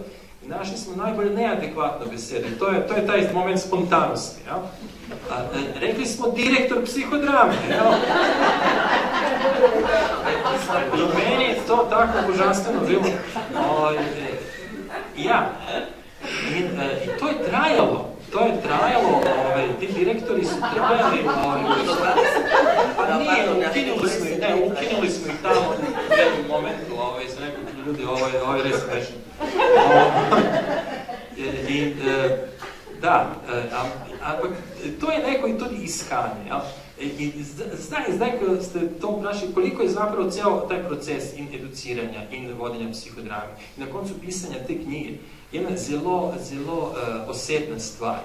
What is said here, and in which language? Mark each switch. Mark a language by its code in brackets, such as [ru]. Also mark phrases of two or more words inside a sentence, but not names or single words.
[sl] Našli smo najbolj neadekvatno besedo. [sr] To je taj moment spontanosti. [sl] Ja? Rekli smo direktor psihodrame. Ja? In meni je to tako božanstveno bilo. Ja. In to je trajalo. [sr] Ti direktori su trajali. Pa nije, ukinuli smo ih tamo u jednom momentu, sa nekog ljudi, ovo je res smešno. [sl] Ampak to je neko i tudi iskanje. I zdaj, ko ste to vprašali, koliko je zapravo [sr] ceo taj proces [sl] in educiranja in vodenja psihodrame. I na koncu pisanja te knjige jedna zelo osebna stvar.